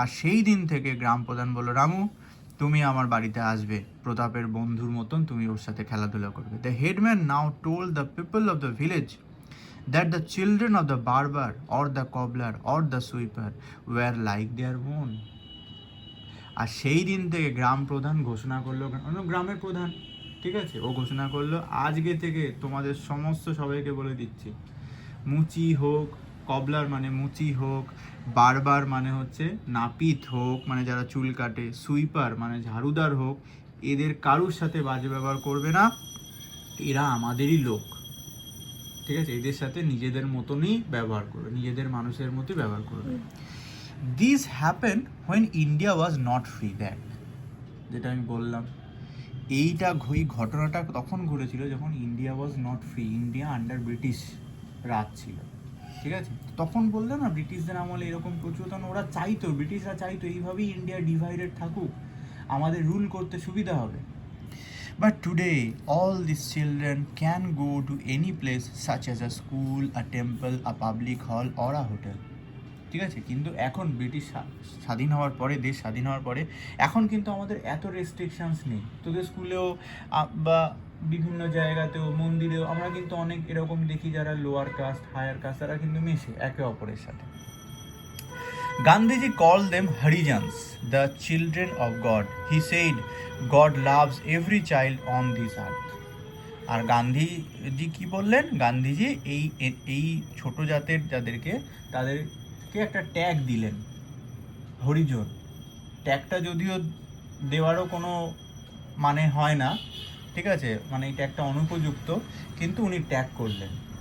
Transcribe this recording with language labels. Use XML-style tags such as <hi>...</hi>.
<bn>আর সেই দিন থেকে গ্রাম প্রধান বলল, রামু তুমি আমার বাড়িতে আসবে, প্রতাপের বন্ধুর মতন তুমি ওর সাথে খেলাধুলা করবে।</bn> <en>The headman now told the people of the village that the children of the barber or the cobbler or the sweeper were like their own.</en> <bn>আর সেই দিন থেকে গ্রাম প্রধান ঘোষণা করলো, গ্রামের প্রধান, ঠিক আছে, ও ঘোষণা করলো আজকে থেকে তোমাদের সমস্ত সবাইকে বলে দিচ্ছি, মুচি হোক, কবলার মানে মুচি হোক, বারবার মানে হচ্ছে নাপিত হোক মানে যারা চুল কাটে, সুইপার মানে ঝাড়ুদার হোক, এদের কারুর সাথে বাজে ব্যবহার করবে না, এরা আমাদেরই লোক। ঠিক আছে, এদের সাথে নিজেদের মতনই ব্যবহার করবে, নিজেদের মানুষের মতোই ব্যবহার করবে।</bn> <en>This happen when India was not free.</en> <bn>দেখ যেটা আমি বললাম, এই ঘটনাটা তখন ঘটেছিল যখন</bn> <en>India was not free,</en> <bn>India under British রাজ ছিল। ঠিক আছে, তখন বললো না ব্রিটিশদের আমলে এরকম প্রচলন, ওরা চাইতো, ব্রিটিশরা চাইতো এইভাবেই ইন্ডিয়া ডিভাইডেড থাকুক, আমাদের রুল করতে সুবিধা হবে।</bn> <en>But today, all these children can go to any place such as a school, a temple, a public hall or a hotel.</en> <bn>ঠিক আছে, কিন্তু এখন ব্রিটিশ স্বাধীন হওয়ার পরে, দেশ স্বাধীন হওয়ার পরে এখন কিন্তু আমাদের এত রেস্ট্রিকশনস নেই। তোদের স্কুলেও বা বিভিন্ন জায়গাতেও, মন্দিরেও আমরা কিন্তু অনেক এরকম দেখি যারা লোয়ার কাস্ট, হায়ার কাস্ট, তারা কিন্তু মেশে একে অপরের সাথে।</bn> <en>Gandhiji called them Harijans, the children of God. He said, God loves every child on this earth.</en> <bn>আর গান্ধীজি কি বললেন, গান্ধীজি এই ছোট জাতের তাদেরকে একটা ট্যাগ দিলেন, হরিজন। ট্যাগটা যদিও দেওয়ারও কোনো মানে হয় না, ঠিক আছে, মানে এই ট্যাগটা অনুপযুক্ত, কিন্তু উনি ট্যাগ করলেন।</bn>